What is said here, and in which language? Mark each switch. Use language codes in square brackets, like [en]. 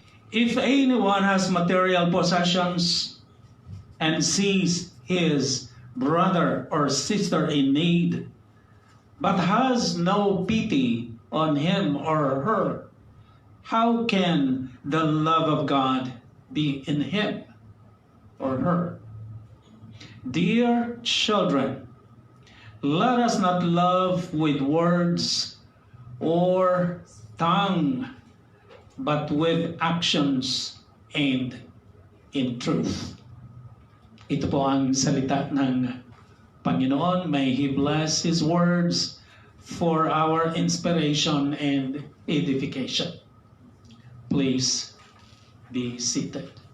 [en] If anyone has material possessions and sees his brother or sister in need, but has no pity on him or her, how can the love of God be in him or her? Dear children, let us not love with words or tongue, but with actions and in truth." [tl] Ito po ang salita ng Panginoon. [en] May He bless His words for our inspiration and edification. Please be seated.